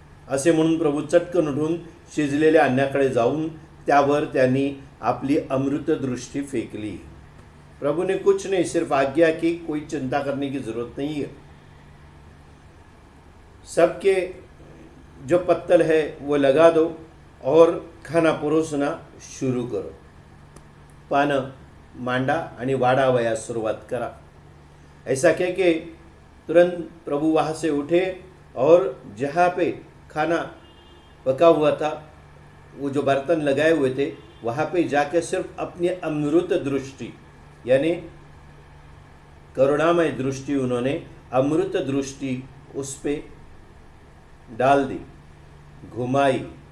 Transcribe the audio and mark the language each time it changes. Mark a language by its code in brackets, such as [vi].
[mr] असे म्हणून प्रभू चटकन उठून शिजलेल्या अन्नाकडे जाऊन त्यावर त्यांनी आपली अमृत दृष्टि फेंकली। [hi] प्रभु ने कुछ नहीं, सिर्फ आज्ञा की, कोई चिंता करने की जरूरत नहीं है। सबके जो पत्तल है वो लगा दो और खाना परोसना शुरू करो। [mr] पानं मांडा आणि वाढावयास सुरुवात करा। [hi] ऐसा कह के तुरंत प्रभु वहाँ से उठे और जहाँ पे खाना पका हुआ था, वो जो बर्तन लगाए हुए थे, वहाँ पे जाकर सिर्फ अपनी अमृत दृष्टि यानी करुणामय दृष्टि, उन्होंने अमृत दृष्टि उस पे डाल दी, घुमाई।